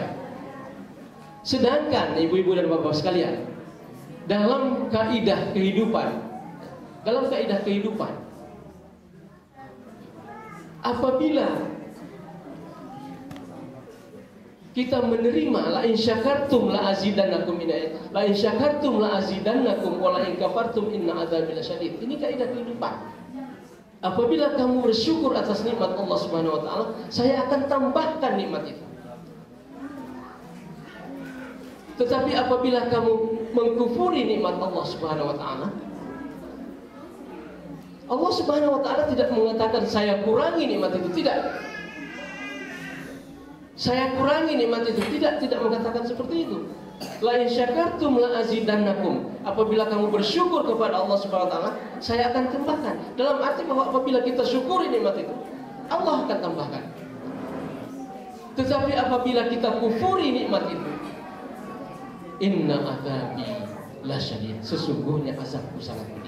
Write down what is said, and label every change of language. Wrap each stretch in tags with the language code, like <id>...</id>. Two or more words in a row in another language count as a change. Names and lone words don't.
<id>Sedangkan ibu-ibu dan bapak sekalian, dalam kaidah kehidupan, apabila kita menerima</id> <ar>لئن شكرتم لأزيدنكم، لئن شكرتم لأزيدنكم ولئن كفرتم إن عذابي لشديد.</ar> <id>Ini kaidah kehidupan. Apabila kamu bersyukur atas nikmat Allah</id> <ar>سبحانه وتعالى,</ar> <id>saya akan tambahkan nikmat itu. Tetapi apabila kamu mengkufuri nikmat Allah</id> <ar>سبحانه وتعالى,</ar> <id>Allah</id> <ar>سبحانه وتعالى</ar> <id>tidak mengatakan saya kurangi nikmat itu, tidak. Saya kurangi nikmat itu, tidak mengatakan seperti itu.</id> <ar>لئن شكرتم لأزيدنكم.</ar> <id>Apabila kamu bersyukur kepada Allah</id> <ar>سبحانه وتعالى,</ar> <id>saya akan tambahkan. Dalam arti bahwa apabila kita syukuri nikmat itu, Allah akan tambahkan. Tetapi apabila kita kufuri nikmat itu,</id> <ar>إن عذابي لشديد,</ar> <id>sesungguhnya azabku sangat pedih.</id>